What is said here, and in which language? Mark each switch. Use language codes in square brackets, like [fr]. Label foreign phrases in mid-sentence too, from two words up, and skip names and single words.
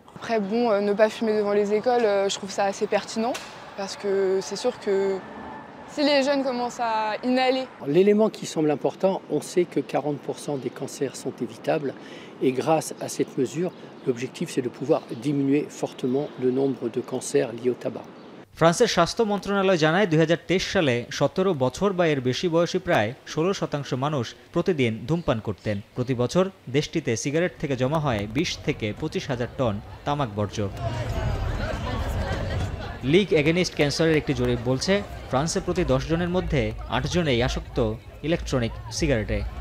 [fr] Après, bon, ne pas fumer devant les écoles, je trouve ça assez pertinent parce que c'est sûr que si les jeunes commencent à inhaler. L'élément qui semble important, on sait que 40% des cancers sont évitables et grâce à cette mesure, l'objectif c'est de pouvoir diminuer fortement le nombre de cancers liés au tabac. [bn] ফ্রান্সের স্বাস্থ্য মন্ত্রণালয় জানায়, ২০২৩ সালে ১৭ বছর বা এর বেশি বয়সী প্রায় ১৬% মানুষ প্রতিদিন ধূমপান করতেন। প্রতি বছর দেশটিতে সিগারেট থেকে জমা হয় ২০ থেকে ২৫,০০০ টন তামাক বর্জ্য। লিগ এগেনিস্ট ক্যান্সারের একটি জরিপ বলছে, ফ্রান্সে প্রতি ১০ জনের মধ্যে ৮ জনেই আসক্ত ইলেকট্রনিক সিগারেটে।